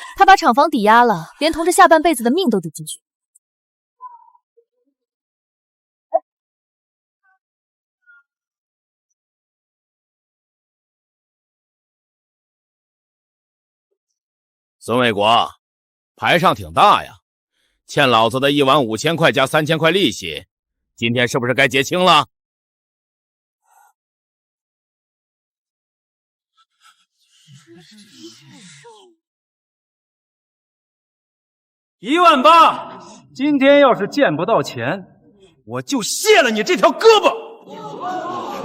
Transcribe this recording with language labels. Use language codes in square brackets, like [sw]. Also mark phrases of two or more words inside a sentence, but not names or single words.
[zh] 他把廠房抵押了，連同着下半輩子的命都賭進去。孫衛國，牌上挺大呀，欠老子的15000塊加3000塊利息，今天是不是該結清了？18000，今天要是見不到錢，我就卸了你這條胳膊。